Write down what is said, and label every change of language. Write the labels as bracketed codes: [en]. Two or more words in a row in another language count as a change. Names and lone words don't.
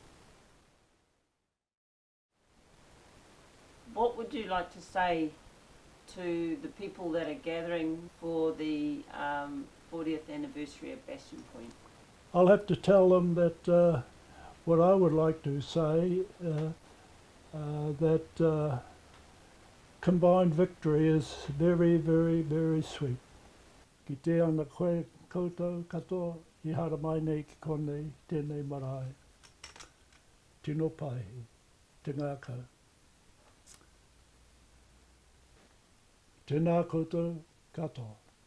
[en] What would you like to say to the people that are gathering for the 40th anniversary of Bastion Point? I'll have to tell them that what I would like to say, that combined victory is very, very, very sweet. [mi] Ki te ana koe koutou katoa, I hara mai nei ki konei tēnei marae. Tino pai, te ngākau. Tēnā koutou katoa.